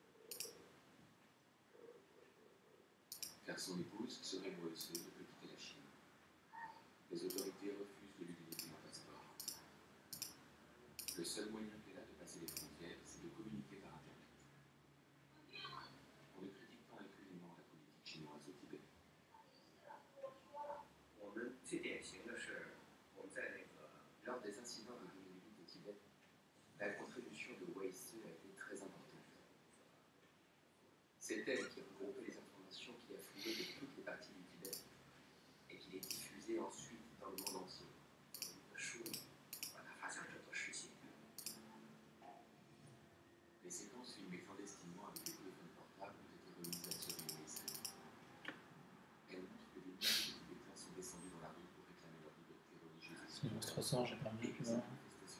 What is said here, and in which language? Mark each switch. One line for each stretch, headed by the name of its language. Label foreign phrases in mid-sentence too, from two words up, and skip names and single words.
French: Car son épouse, Seri Weisse, ne peut quitter la Chine. Les autorités refusent de lui délivrer un passeport. Le seul moyen qu'elle a de passer les frontières, c'est de communiquer par Internet. On ne critique pas impunément la politique chinoise au Tibet.
Chinese: 我们最典型的是我们在那个
French: Lors des incidents de 2008 au Tibet, la contribution de Weisse a été très importante. C'est elle qui a regroupé les informations qui affluaient de toutes les parties du Tibet et qui les diffusait ensuite dans le monde entier.
Chinese: 的书，把它发向整个世界。
French: Les séquences filmées clandestinement avec des téléphones portables ont été remises à Seri Weisse. Elles montrent que des milliers de Tibétains sont descendus dans la rue pour réclamer leur liberté religieuse. C'est une illustration, j'ai pas mis plus loin.